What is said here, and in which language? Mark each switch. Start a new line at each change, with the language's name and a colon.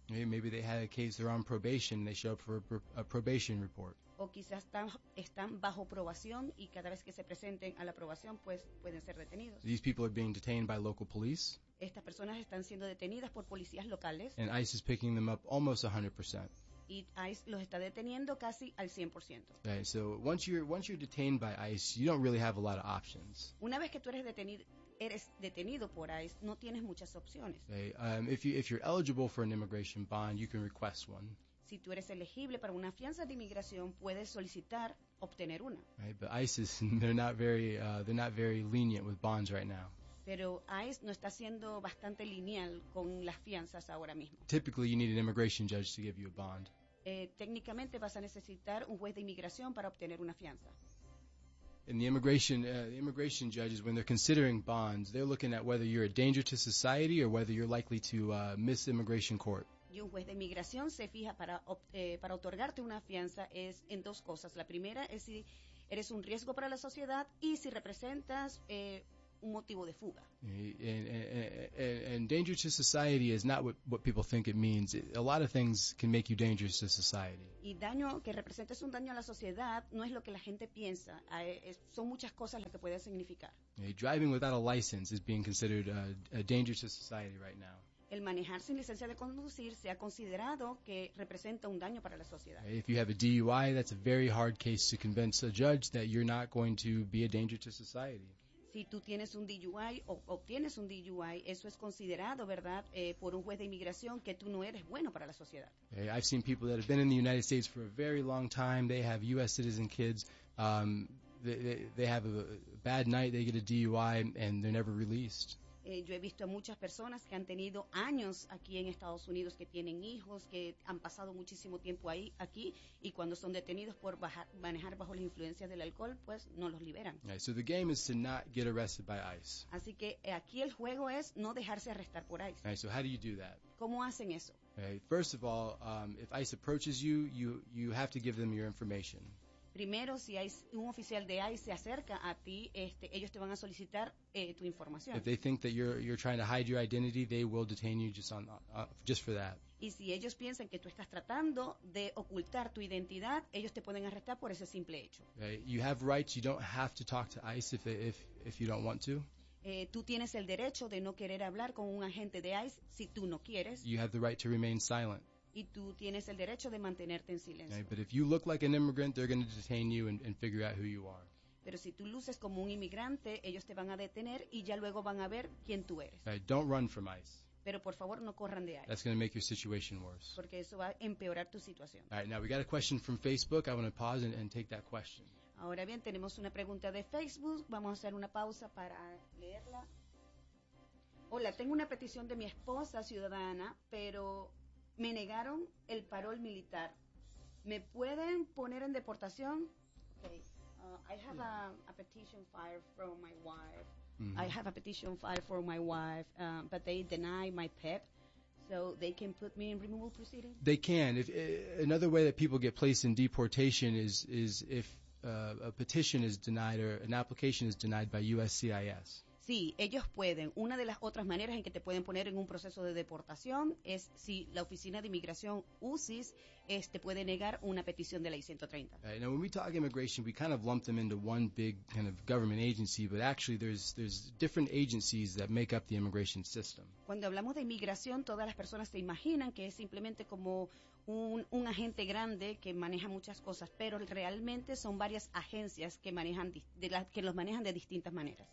English: Maybe they had a case, they're on probation, they show up for a probation report.
Spanish: O quizás están bajo probación y cada vez que se presenten a la probación, pues pueden ser detenidos.
English: These people are being detained by local police.
Spanish: Estas personas están siendo detenidas por policías locales.
English: And ICE is picking them up almost 100%.
Spanish: Y ICE los está deteniendo casi al 100%.
English: Right, so once you're detained by ICE, you don't really have a lot of options.
Spanish: Una vez que tú eres detenido por ICE, no tienes muchas opciones.
English: Okay, if you're eligible for an immigration bond, you can request one.
Spanish: Si tú eres elegible para una fianza de inmigración, puedes solicitar obtener una.
English: Right, but ICE is, they're not very lenient with bonds right now.
Spanish: Pero ICE no está siendo bastante lineal con las fianzas ahora mismo.
English: Typically, you need an immigration judge to give you a bond.
Spanish: Técnicamente vas a necesitar un juez de inmigración para obtener una fianza.
English: And the immigration judges, when they're considering bonds, they're looking at whether you're a danger to society or whether you're likely to miss immigration court.
Spanish: Y un juez de inmigración se fija para otorgarte una fianza es en dos cosas. La primera es si eres un riesgo para la sociedad y si representas un motivo de fuga.
English: And danger to society is not what people think it means. A lot of things can make you dangerous to society.
Spanish: Y daño que representes un daño a la sociedad no es lo que la gente piensa. Son muchas cosas las que puede significar.
English: Driving without a license is being considered a danger to society right now.
Spanish: El manejar sin licencia de conducir se ha considerado que representa un daño para la sociedad.
English: If you have a DUI, that's a very hard case to convince a judge that you're not going to be a danger to society.
Spanish: Si tú tienes un DUI o obtienes un DUI, eso es considerado, ¿verdad?, por un juez de inmigración que tú no eres bueno para la sociedad.
English: Okay, I've seen people that have been in the United States for a very long time. They have U.S. citizen kids. They have a bad night. They get a DUI and they're never released.
Spanish: Yo he visto a muchas personas que han tenido años aquí en Estados Unidos, que tienen hijos, que han pasado muchísimo tiempo ahí, aquí, y cuando son detenidos por manejar bajo las influencias del alcohol, pues no los liberan.
English: Right, so the game is to not get arrested by ICE.
Spanish: Así que aquí el juego es no dejarse arrestar por ICE.
English: Right, so how do you do that?
Spanish: ¿Cómo hacen eso?
English: Okay, first of all, if ICE approaches you, you have to give them your information.
Spanish: Primero, si hay un oficial de ICE se acerca a ti, ellos te van a solicitar tu información.
English: If they think that you're trying to hide your identity, they will detain you just on just for that.
Spanish: Y si ellos piensan que tú estás tratando de ocultar tu identidad, ellos te pueden arrestar por ese simple hecho.
English: You have rights. You don't have to talk to ICE if you don't want to.
Spanish: Tú tienes el derecho de no querer hablar con un agente de ICE si tú no quieres.
English: You have the right to remain silent.
Spanish: Y tú tienes el derecho de mantenerte en silencio.
English: Right, but if you look like an immigrant, they're going to detain you and figure out who you are.
Spanish: Pero si tú luces como un inmigrante, ellos te van a detener y ya luego van a ver quién tú eres.
English: Right, don't run from ICE.
Spanish: Pero por favor, no corran de ICE.
English: That's going to make your situation worse.
Spanish: Porque eso va a empeorar tu situación.
English: All right, now we got a question from Facebook. I want to pause and take that question.
Spanish: Ahora bien, tenemos una pregunta de Facebook. Vamos a hacer una pausa para leerla. Hola, tengo una petición de mi esposa ciudadana, pero me negaron el parol militar. ¿Me pueden poner en deportación?
English: Okay. I have a petition filed from my wife. Mm-hmm. I have a petition filed for my wife, but they deny my PEP. So they can put me in removal proceedings? They can. Another way that people get placed in deportation is if a petition is denied or an application is denied by USCIS.
Spanish: Sí, ellos pueden. Una de las otras maneras en que te pueden poner en un proceso de deportación es si la oficina de inmigración USCIS te puede negar una petición de la I-130.
English: Right, now, when we talk immigration, we kind of lump them into one big kind of government agency, but actually there's different agencies that make up the immigration system.
Spanish: Cuando hablamos de inmigración, todas las personas se imaginan que es simplemente como un agente grande que maneja muchas cosas, pero realmente son varias agencias que manejan que los manejan de distintas maneras.